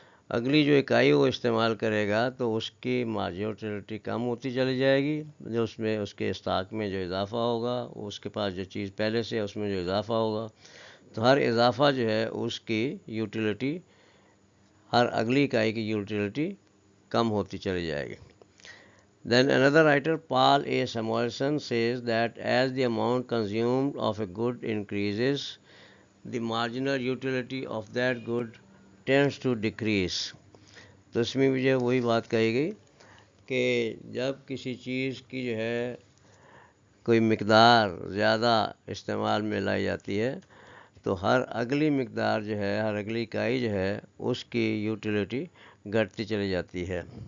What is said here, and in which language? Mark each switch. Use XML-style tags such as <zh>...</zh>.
<ur>اگلی جو اکائی وہ استعمال کرے گا تو اس کی مارجنل یوٹیلیٹی کم ہوتی چلی جائے گی، جو اس میں اس کے اسٹاک میں جو اضافہ ہوگا، اس کے پاس جو چیز پہلے سے ہے اس میں جو اضافہ ہوگا، تو ہر اضافہ جو ہے اس کی یوٹیلیٹی، ہر اگلی اکائی کی یوٹیلیٹی کم ہوتی چلی جائے گی۔</ur> <en>Then another writer, Paul A. Samuelson, says that as the amount consumed of a good increases, the marginal utility of that good tends to decrease.</en> <ur>تو اس میں بھی وہی بات کہی گئی کہ جب کسی چیز کی جو ہے کوئی مقدار زیادہ استعمال میں لائی جاتی ہے تو ہر اگلی مقدار جو ہے، ہر اگلی اکائی جو ہے اس کی یوٹیلیٹی گھٹتی چلی جاتی ہے۔</ur>